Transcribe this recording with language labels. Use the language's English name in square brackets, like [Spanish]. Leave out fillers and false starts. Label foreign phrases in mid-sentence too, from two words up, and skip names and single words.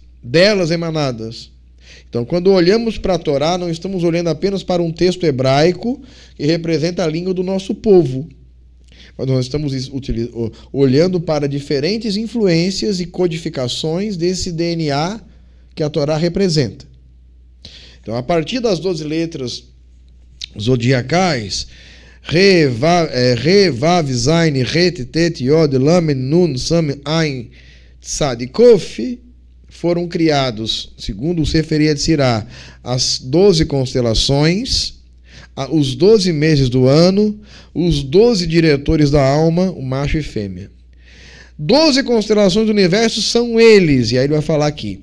[Portuguese] Então, quando olhamos para a Torá, não estamos olhando apenas para um texto hebraico que representa a língua do nosso povo. Mas nós estamos olhando para diferentes influências e codificações desse DNA que a Torá representa. Então, a partir das 12 letras zodiacais, Re, Vav, Zain, Het, Tet, Yod, Lamed, Nun, Sam, Ain, Tzad e Kof, foram criados, segundo o Sefer Yetzirah, as 12 constelações, os 12 meses do ano, os 12 diretores da alma, o macho e fêmea. 12 constelações do universo são eles, e aí ele vai falar aqui.